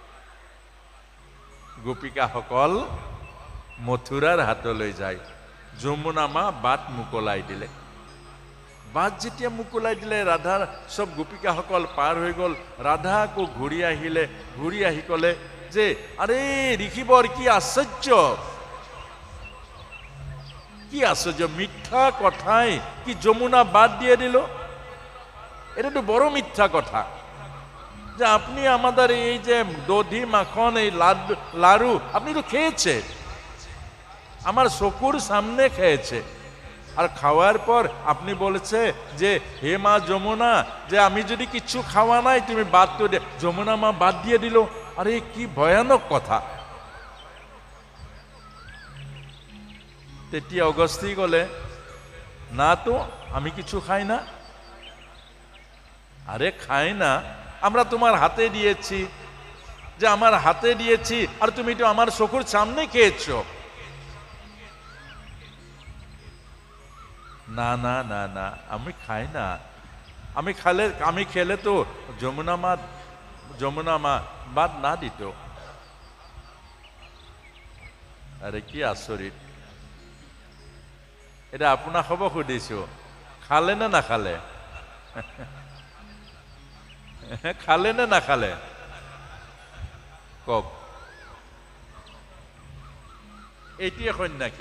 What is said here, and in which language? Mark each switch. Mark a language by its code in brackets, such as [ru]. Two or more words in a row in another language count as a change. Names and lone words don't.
[as] গোপিকাসকল মথুৰাৰ হাতলৈ যায়, যমুনা মা বাট মোকলাই দিলে। বাট যেতিয়া মোকলাই দিলে, ৰাধাৰ চব গোপিকাসকল পাৰ হৈ গ'ল। ৰাধা আকৌ ঘূৰি আহিলে, ঘূৰি আহি ক'লে যে আৰে ঋষিবৰ, কি আশ্চৰ্য, [bn] কি আশ্চর্য, মিথ্যা কথাই কি যমুনা বাদ দিয়ে দিল? এটা তো বড় মিথ্যা কথা যে আপনি আমাদের এই যে দধি মাখন এই লাড়ু আপনি তো খেয়েছে, আমার চকুর সামনে খেয়েছে, আর খাওয়ার পর আপনি বলেছে যে হে মা যমুনা, যে আমি যদি কিছু খাওয়া নাই তুমি বাদ তো দে। যমুনা মা বাদ দিয়ে দিল। আরে কি ভয়ানক কথা। [as] তেতিয়া অগস্ত্যী ক'লে না তো, আমি কিছু খাই না। [bn] আরে খাই না, আমরা তোমার হাতে দিয়েছি, যে আমার হাতে দিয়েছি, আর তুমি তো আমার চকুর সামনে খেয়েছো। না না না না, আমি খাই না, আমি খেলে তো যমুনা মা বাদ না দিত। [as] আরে কি আচৰিত। এটা আপোনাক হ'ব সুধিছো, খালে নে নাখালে? খালে নে নাখালে কওক। এইটোৱে সন্ন্যাসী।